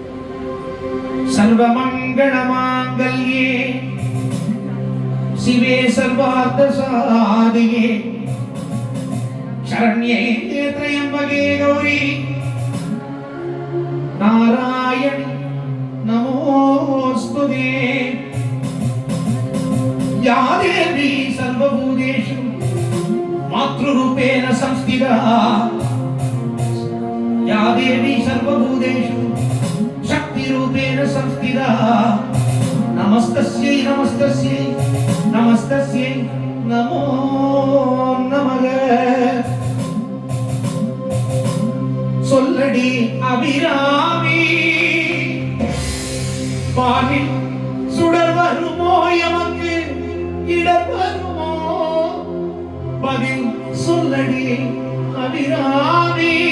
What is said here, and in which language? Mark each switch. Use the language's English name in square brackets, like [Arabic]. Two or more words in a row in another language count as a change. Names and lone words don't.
[Sanskrit] सर्वमङ्गल माङ्गल्ये शिवे सर्वार्थ साधिके शरण्ये त्र्यम्बके गौरि नारायणि नमोऽस्तु ते. या देवी सर्वभूतेषु मातृरूपेण संस्थिता. या देवी सर्वभूतेषु शक्तिरूपेण संस्थिता. नमस्तस्यै नमस्तस्यै नमस्तस्यै नमो नमः. [Tamil] சொல்லடி அபிராமி வானில் சுடர் வருமோ எமக்கு இடர் வருமோ பதில் சொல்லடி அபிராமி.